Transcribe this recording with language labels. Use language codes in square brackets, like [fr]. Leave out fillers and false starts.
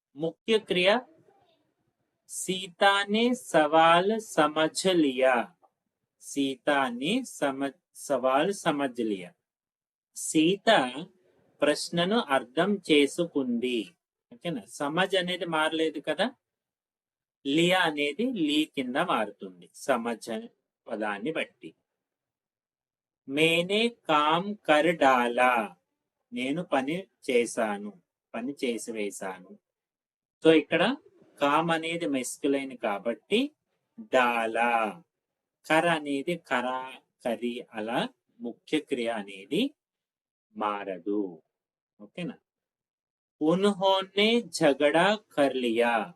[te] ముఖ్య క్రియ [hi] सीता ने सवाल समझ लिया. सीता ने సవాల్ సమజ్ లియా. [te] సీత ప్రశ్నను అర్థం చేసుకుంది. ఓకేనా. సమజ్ అనేది మారలేదు కదా, లియా అనేది లీ కింద మారుతుంది సమజ్ పదాన్ని బట్టి. [hi] మేనే కామ్ కర్ డాలా. [te] నేను పని చేశాను, పని చేసి వేశాను. సో ఇక్కడ కామ్ అనేది మెస్కులైన్ కాబట్టి డాలా. కర అనేది కరా, కరి, అలా ముఖ్య క్రియ అనేది మారదు. ఓకేనా. [hi] ఉన్హోనే झगड़ा कर लिया.